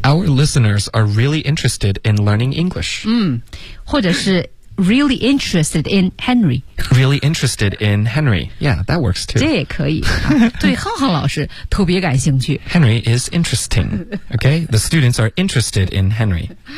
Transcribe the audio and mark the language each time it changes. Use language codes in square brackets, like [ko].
[en] Our listeners are really interested in learning English [zh] 或者是 [en] really interested in Henry Really interested in Henry Yeah, that works too [zh] 这也可以、啊、对浩浩老师特别感兴趣 [en] Henry is interesting Okay, the students are interested in Henry